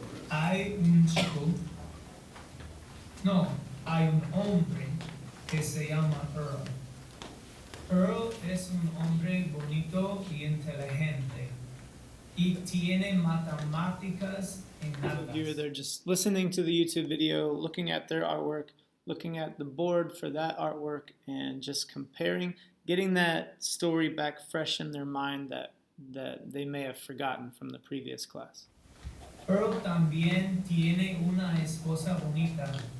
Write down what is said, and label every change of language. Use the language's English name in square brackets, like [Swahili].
[Spanish] Hay un chico, no, hay un hombre que se llama Earl. Earl es un hombre bonito y inteligente y tiene matemáticas [English] Here they're just listening to the YouTube video, looking at their artwork, looking at the board for that artwork, and just comparing, getting that story back fresh in their mind that they may have forgotten from the previous class. [Spanish] Earl también tiene una esposa bonita.